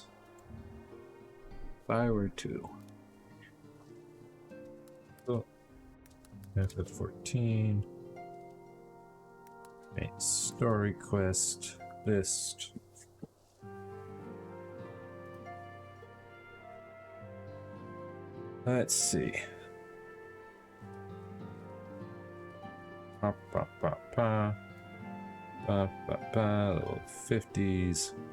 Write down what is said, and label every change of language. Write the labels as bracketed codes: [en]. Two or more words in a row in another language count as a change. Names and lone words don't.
[en] If I were to. Oh. FF14. Main story quest list. Let's see. Pa pa pa pa. Pa pa pa. Little 50s.